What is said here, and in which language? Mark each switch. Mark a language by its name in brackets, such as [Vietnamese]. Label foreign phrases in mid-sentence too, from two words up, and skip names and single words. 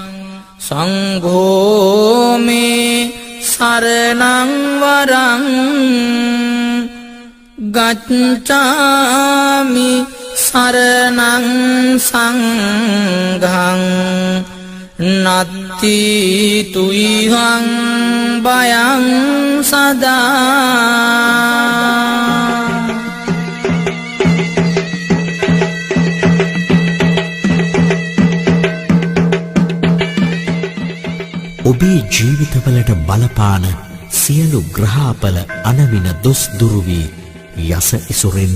[Pali] සංඝෝ මේ සරණං වරං ගච්ඡාමි සරණං සංඝං නත්ති තුයිහං භයං සදා [Sinhala] ඔබේ ජීවිතවලට බලපාන සියලු ග්‍රහපල අනවින දොස් දුරු වී යස ඉසුරෙන්